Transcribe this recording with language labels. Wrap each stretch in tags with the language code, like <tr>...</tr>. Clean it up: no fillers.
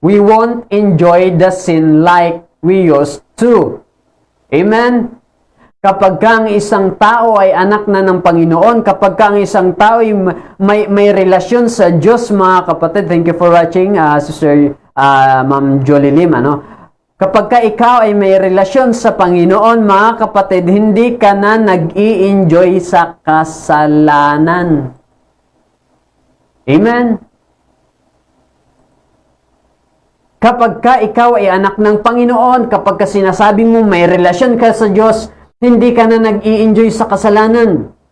<en>We won't enjoy the sin like we used to. Amen?</en> <tl>Kapag kang isang tao ay anak na ng Panginoon, kapag kang isang tao ay may relasyon sa Diyos mga kapatid.</tl> <en>Thank you for watching, Sister Ma'am Jolie Lim.</en> <tl>Ano? Kapag ka ikaw ay may relasyon sa Panginoon, mga kapatid, hindi ka na nag-i-enjoy sa kasalanan. Amen? Kapag ka ikaw ay anak ng Panginoon, kapag ka sinasabi mo may relasyon ka sa Diyos, hindi ka na nag-i-enjoy sa kasalanan.</tl>